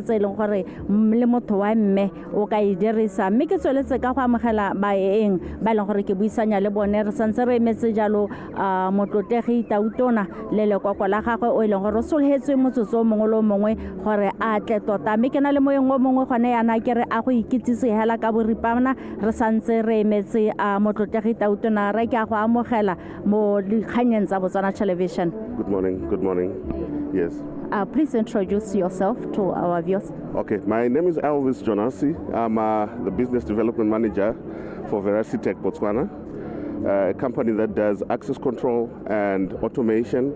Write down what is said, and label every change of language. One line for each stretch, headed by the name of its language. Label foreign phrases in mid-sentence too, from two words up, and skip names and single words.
Tswana: tse ileng gore le motho wa mme o ka e dirisa mme ke tsweletse ka go amogela baeng ba ileng gore ke buisanya le bone re santse re emetse jalo motlotegi tautona le lekoko la gagwe o ileng gore solhetswe motsotso mongwe le mongwe gore a tle tota mme ke na le moeng o mongwe gone yana ke re a go ikitsise hela ka boripana re santse re emetse motlotegi tautona re ke a go amogela mo dikganyeng tsa Botswana Television.
English: Good morning. Yes. Please introduce yourself to our viewers. Okay, my name is Elvis Jonasi. I'm the Business Development Manager for Veracity Tech Botswana, a company that does access control and automation.